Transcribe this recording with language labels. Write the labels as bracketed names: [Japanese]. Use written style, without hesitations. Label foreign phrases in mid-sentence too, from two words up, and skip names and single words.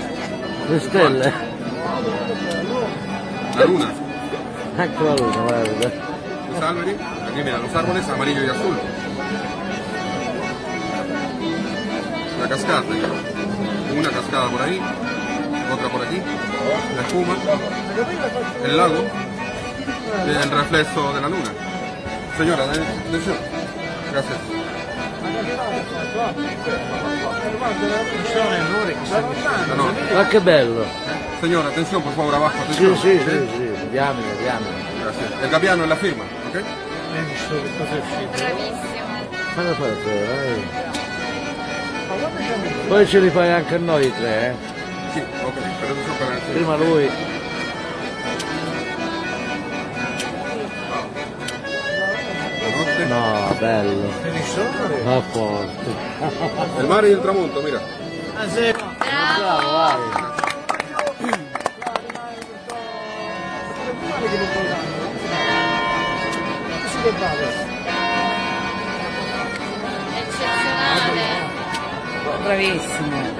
[Italian] Le stelle? La luna. Ecco la luna, guarda. [Spanish] Los árboles, aquí mira, los árboles amarillo y azul. La cascada, una cascada por ahí, otra por aquí, la espuma, el lago, el reflejo de la luna. Señora, atención. Gracias. [Italian] La notte. Ma che bello! [Spanish] Señora, atención, por favor, abajo. Atención. [Italian] Sì, diamine. [Spanish] Gracias. El gabbiano es la firma, ¿ok? [Italian] Bravissimo. Fallo fare te, dai. Poi ce li fai anche a noi i tre, eh? Sì, [Spanish] ok, pero eso para el... [Italian] Prima lui. La notte. No, bello. Va forte. [Spanish] El mar y el tramonto, mira. [Italian] Bravo, vai. Eccezionale. Bravissimo.